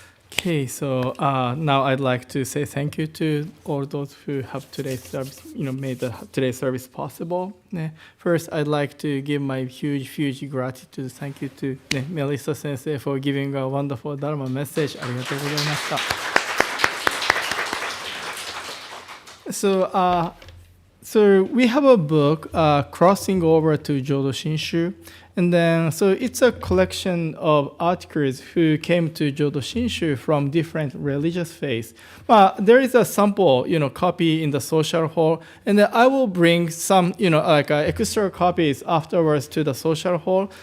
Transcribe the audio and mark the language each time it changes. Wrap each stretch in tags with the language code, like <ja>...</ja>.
<en>Okay, so now I'd like to say thank you to all those who have today's service, made today's service possible. First, I'd like to give my huge gratitude. Thank you to Melissa Sensei for giving a wonderful Dharma message.</en> <ja>ありがとうございました。</ja> <en>So we have a book, Crossing Over to Jodo Shinshu. And then, so it's a collection of articles who came to Jodo Shinshu from different religious faiths. But there is a sample, copy in the social hall. And then I will bring some, extra copies afterwards to the social hall.</en>